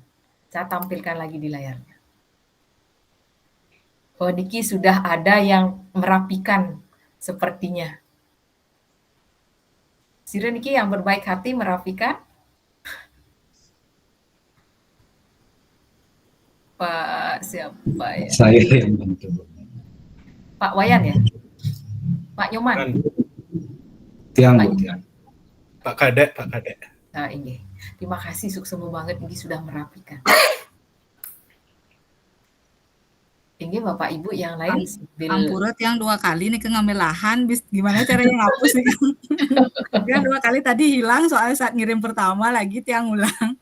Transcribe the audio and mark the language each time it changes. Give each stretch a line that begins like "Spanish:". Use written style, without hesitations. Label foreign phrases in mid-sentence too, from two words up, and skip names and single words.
Indonesian: Saya tampilkan lagi di layarnya. Oh, Niki sudah ada yang merapikan sepertinya. Sira Niki yang berbaik hati merapikan. Pak siapa ya? Saya yang bantu. Pak Wayan ya? Pak Nyoman? Tiang, Bu, Tiang. Pak Kadek. Nah, ini. Terima kasih, suksemu banget ini sudah merapikan. Ini Bapak Ibu yang lain Ampurut yang 2 kali nih ke ngambil lahan, gimana caranya ngapus nih kan? Yang 2 kali tadi hilang soalnya saat ngirim pertama lagi Tiang ulang.